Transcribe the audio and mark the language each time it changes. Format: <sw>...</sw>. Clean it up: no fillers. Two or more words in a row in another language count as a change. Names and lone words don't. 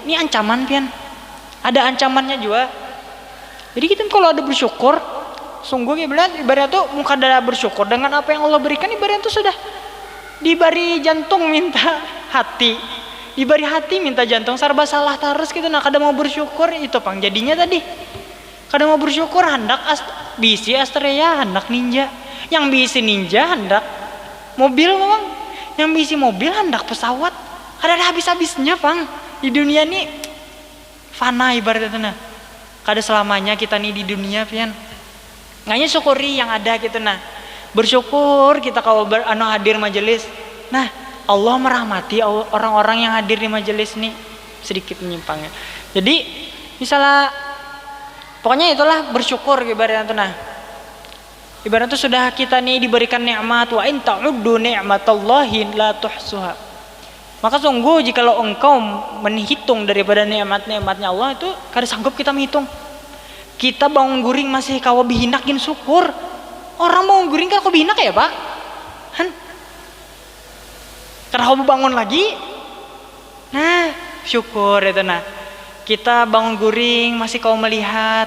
<bjn>Ini ancaman pian, ada ancamannya juga. Jadi kita kalau ada bersyukur, sungguh ibarat tuh muka ada bersyukur dengan apa yang Allah berikan, ibarat tuh sudah diberi jantung minta hati, diberi hati minta jantung, serba salah terus gitu. Nah, kada mau bersyukur, itu pang jadinya tadi. Kada mau bersyukur hendak bisi Astrea, hendak Ninja. Yang bisi Ninja hendak mobil memang, yang bisi mobil hendak pesawat. Kada ada habis-habisnya pang. Di dunia ini fana ibaratnya, nah. Kada selamanya kita nih di dunia pian. Nganya syukuri yang ada gitu, nah. Bersyukur kita kalau hadir majelis.</bjn> <id>Nah, Allah merahmati orang-orang yang hadir di majelis nih, sedikit menyimpangnya.</id> <bjn>Jadi misalnya pokoknya itulah bersyukur ibaratnya tuh, nah. Ibaratnya tuh sudah kita nih diberikan nikmat,</bjn> <ar>wa in ta'uddu ni'matallahi la tuhsuha.</ar> <id>Maka sungguh jikalau engkau menghitung daripada nikmat-nikmatnya Allah,</id> <bjn>itu kada sanggup kita menghitung. Kita bangun guring masih kawa bihinakin syukur. Orang bangun guring kan kau bihinak ya, Pak? Han. Karena kau bangun lagi. Nah, syukur itu, nah. Kita bangun guring masih kau melihat.</bjn>